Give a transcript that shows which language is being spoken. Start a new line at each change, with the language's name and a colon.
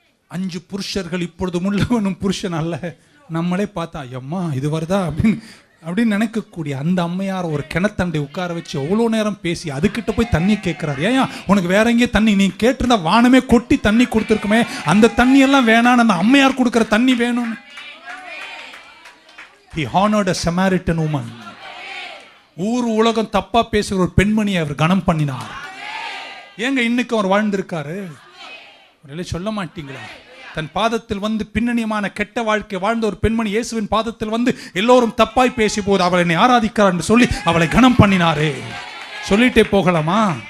Tamil: 5 புருஷர்கள் இப்பொழுது முள்ளவனும் புருஷன் அல்ல. நம்மளே பார்த்தா அம்மா இது வருதா அப்படின்னு நினைக்கக்கூடிய அந்த அம்மையார் ஒரு கிணத்தண்டை உட்கார வச்சு எவ்வளோ நேரம் பேசி அதுக்கிட்ட போய் தண்ணி கேட்கிறார். ஏன் உனக்கு வேற எங்கேயே தண்ணி, நீ கேட்டிருந்தா வானமே கொட்டி தண்ணி கொடுத்துருக்குமே, அந்த தண்ணி எல்லாம் வேணான்னு அந்த அம்மையார் கொடுக்குற தண்ணி வேணும்னு.
English: He honored a Samaritan woman.
Tamil: ஊர் உலகம் தப்பா பேசுகிற ஒரு பெண்மணியை அவர் கனம் பண்ணினார். ஏங்க இன்னைக்கு அவர் வாழ்ந்திருக்காரு? சொல்ல மாட்டீங்களா? தன் பாதத்தில் வந்து பின்னணியமான கெட்ட வாழ்க்கை வாழ்ந்த ஒரு பெண்மணி இயேசுவின் பாதத்தில் வந்து எல்லோரும் தப்பாய் பேசி போது அவளை என்னை ஆராதிக்கிறார் என்று சொல்லி அவளை கனம் பண்ணினாரே. சொல்லிட்டே போகலாமா?